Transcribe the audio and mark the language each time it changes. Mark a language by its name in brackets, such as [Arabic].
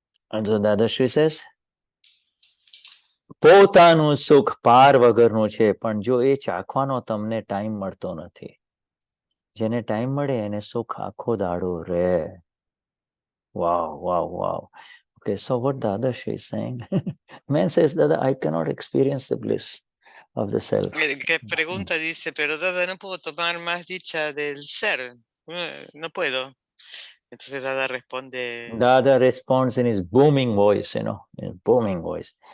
[English] And so Dadashri says, [Gujarati] પોતાનું સુખ પાર વગરનું છે, પણ જો એ ચાખવાનો તમને ટાઈમ મળતો નથી. જેને ટાઈમ મળે એને સુખ આખો દાડો રહે. Wow. [English] Okay, so what Dadashri is saying, man says, Dada, I cannot experience the bliss of the self. [Spanish] Que pregunta dice, pero Dada, no puedo tomar más dicha del ser, no puedo. Entonces Dada responde. [English] Dada responds in his booming voice, in booming voice.